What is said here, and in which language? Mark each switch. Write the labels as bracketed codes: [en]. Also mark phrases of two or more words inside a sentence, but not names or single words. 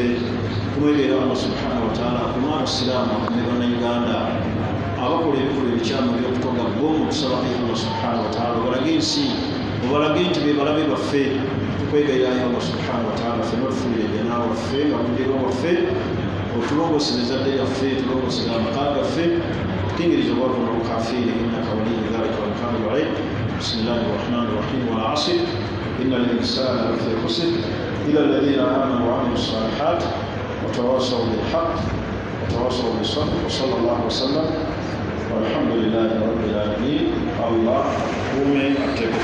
[lg] Tumwegerera Allah [ar] سبحانه وتعالى [lg] akume abasiraamu akume bannayuganda abakola ebikolwa ebikyamu ebyokutoga bomu okusaba Allah [ar] سبحانه وتعالى [lg] obalage ensi obalage nti be balabe baffe. Tukwegerera Allah [ar] سبحانه وتعالى [lg] ffenna otufunire ejjanaa waffe nga mudiro waffe otulongosere ezadde yaffe tulongosere amaka gaffe tukingiriza obwavu n'obukafiiri [ar] إنك ولي ذلك والقادر عليه. بسم الله الرحمن الرحيم. والعصر إن الإنسان لفي خسر إلا الذين آمنوا وعملوا الصالحات وتواصوا بالحق وتواصوا بالصبر وصلى الله وسلم والحمد لله رب العالمين. الله